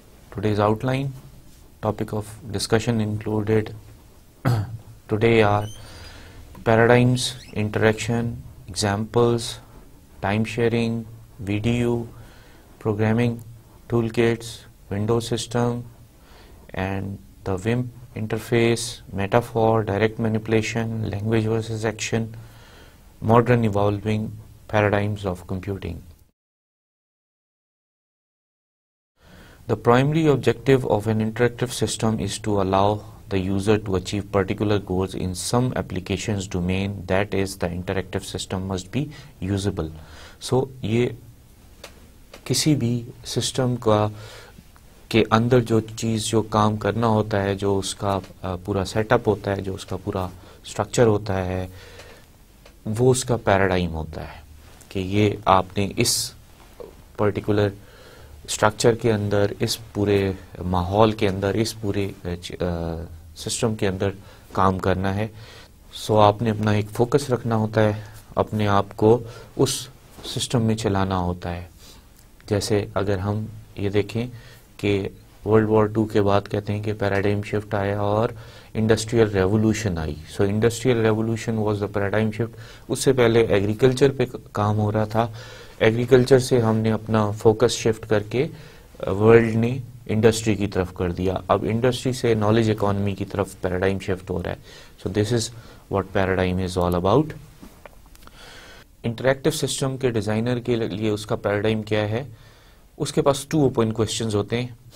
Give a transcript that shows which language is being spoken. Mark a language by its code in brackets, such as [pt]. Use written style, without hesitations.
[en] Today's outline topic of discussion included today are paradigms, interaction, examples, time sharing, video, programming tool kits, window system and the WIMP interface, metaphor, direct manipulation, language versus action, modern evolving paradigms of computing. The primary objective of an interactive system is to allow the user to achieve particular goals in some applications domain, that is, the interactive system must be usable. So, [ur] یہ کسی بھی system کا کے اندر جو چیز جو کام کرنا ہوتا ہے, جو اس کا پورا سیٹ اپ ہوتا ہے, جو اس کا پورا اسٹرکچر ہوتا ہے, وہ اس کا پیراڈائم ہوتا ہے کہ یہ آپ نے اس پرٹیکولر اسٹرکچر کے اندر, اس پورے ماحول کے اندر, اس پورے سسٹم کے اندر کام کرنا ہے. سو آپ نے اپنا ایک فوکس رکھنا ہوتا ہے, اپنے آپ کو اس سسٹم میں چلانا ہوتا ہے. جیسے اگر ہم یہ دیکھیں کہ ورلڈ وار 2 کے بعد کہتے ہیں کہ پیراڈائم شفٹ آیا اور industrial revolution I. [en] So industrial revolution was the paradigm shift. [ur] اس سے پہلے ایگریکلچر پہ کام ہو رہا تھا. ایگریکلچر سے ہم نے اپنا فوکس شفٹ کر کے ورلڈ نے انڈسٹری کی طرف کر دیا. اب انڈسٹری سے نالج اکانومی کی طرف پیراڈائم شفٹ ہو رہا ہے. [en] So this is what paradigm is all about. [ur] Interactive system کے ڈیزائنر کے لیے اس کا پیراڈائم کیا ہے؟ اس کے پاس 2 اوپن کوشچنز ہوتے ہیں.